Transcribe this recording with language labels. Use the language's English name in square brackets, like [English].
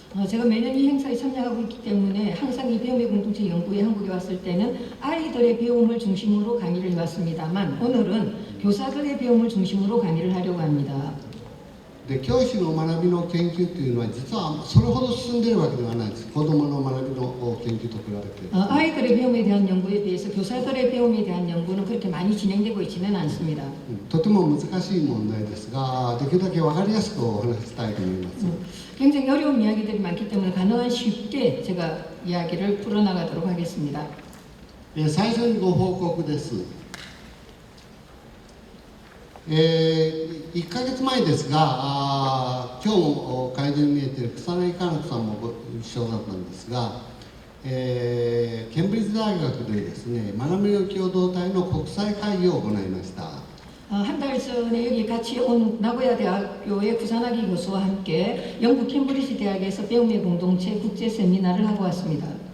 [Korean] 제가 매년 이 행사에 참여하고 있기 때문에 항상 이 배움의 공동체 연구에 한국에 왔을 때는 아이들의 배움을 중심으로 강의를 해왔습니다만 오늘은 교사들의 배움을 중심으로 강의를 하려고 합니다. [Japanese] で教師の学びの研究というのは実はそれほど進んでいるわけではないです。子どもの学びの研究と比べて。 [Korean] 아이들의 배움에 대한 연구에 비해서 교사들의 배움에 대한 연구는 그렇게 많이 진행되고 있지는 않습니다. [Japanese] とても難しい問題ですが、できるだけ分かりやすくお話ししたいと思います。 [Korean] 굉장히 어려운 이야기들이 많기 때문에 가능한 쉽게 제가 이야기를 풀어나가도록 하겠습니다. [Japanese] 最初にご報告です。 1ヶ月前ですが、今日も会場に見えている草薙香菜さんもご一緒だったんですが、ケンブリッジ大学でですね、学びの共同体の国際会議を行いました。 [Korean] 한 달 전에 여기 같이 온 나고야 대학교의 구산하기 교수와 함께 영국 캠브리지 대학에서 배움의 공동체 국제 세미나를 하고 왔습니다.